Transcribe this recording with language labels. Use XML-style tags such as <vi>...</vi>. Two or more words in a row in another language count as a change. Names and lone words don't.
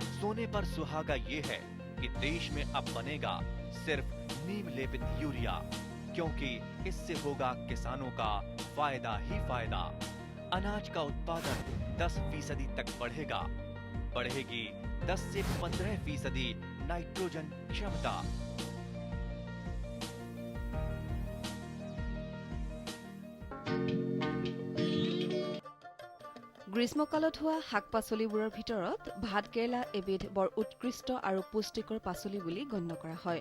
<hi>सोने पर सुहागा ये है कि देश में अब बनेगा सिर्फ नीम लेपित यूरिया, क्योंकि इससे होगा किसानों का फायदा ही फायदा। अनाज का उत्पादन 10% तक बढ़ेगा। बढ़ेगी 10 से 15% नाइट्रोजन क्षमता।</hi> <as>গ্ৰীষ্মকালত হোৱা শাক-পাচলিবোৰৰ ভিতৰত ভাতকেৰেলা এবিধ বৰ উৎকৃষ্ট আৰু পুষ্টিকৰ পাচলি বুলি গণ্য কৰা হয়।</as>